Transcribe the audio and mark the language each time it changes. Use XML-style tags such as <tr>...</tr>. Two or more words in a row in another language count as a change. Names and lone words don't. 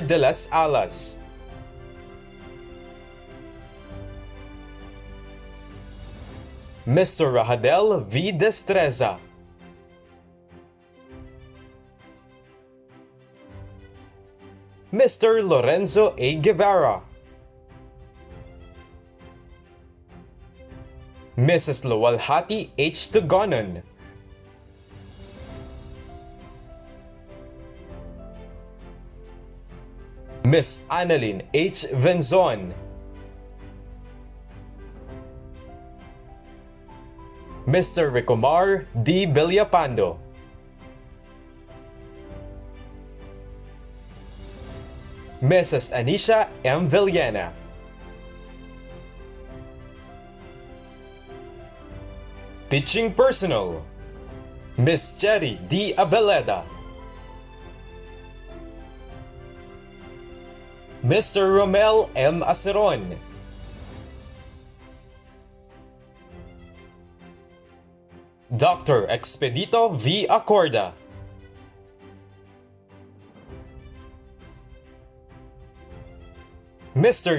<en>de las Alas, Mr. Rahadel V. Destreza, Mr. Lorenzo A. Guevara, Mrs. Luwalhati H. Tugonon, Miss Annalyn H. Venzon, Mr. Ricomar D. Villapando, Mrs. Anisha M. Villena, Teaching personnel: Miss Cherry D. Abeleda, Mr. Romel M. Aceron, Dr. Expedito V. Acorda, Mr.</en>